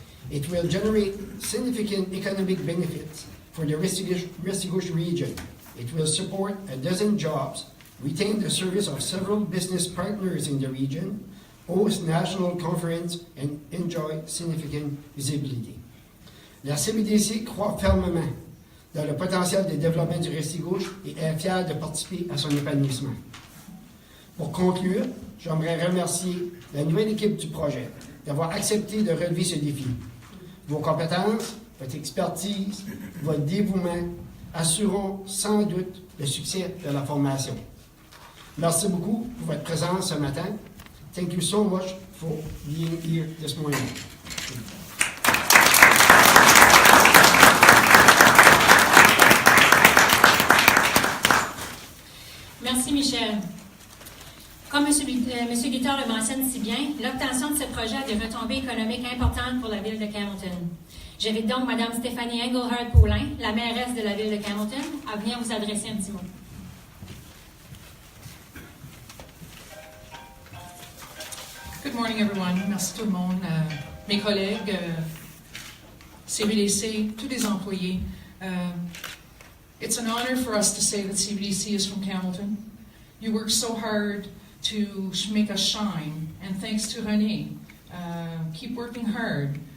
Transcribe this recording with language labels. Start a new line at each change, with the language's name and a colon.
English: It will generate significant economic benefits for the Restigouche region. It will support 12 jobs, retain the service of several business partners in the region, host national conference, and enjoy significant visibility.
French: La CBDC croit fermement dans le potentiel de développement du Restigouche et est fière de participer à son épanouissement. Pour conclure, j'aimerais remercier la nouvelle équipe du projet d'avoir accepté de relever ce défi. Vos compétences, votre expertise, votre dévouement assureront sans doute le succès de la formation. Merci beaucoup pour votre présence ce matin.
English: Thank you so much for being here this morning.
French: Merci, Michel. Comme M. Guittard le mentionne si bien, l'obtention de ce projet a des retombées économiques importantes pour la ville de Campbellton. J'invite donc Mme Stéphanie Engelhardt-Paulin, la mairesse de la ville de Campbellton, à venir vous adresser un petit mot.
English: Good morning, everyone.
French: Merci tout le monde, mes collègues, CBDC, tous les employés.
English: It's an honor for us to say that CBDC is from Campbellton. You work so hard to make us shine, and thanks to René, keep working hard.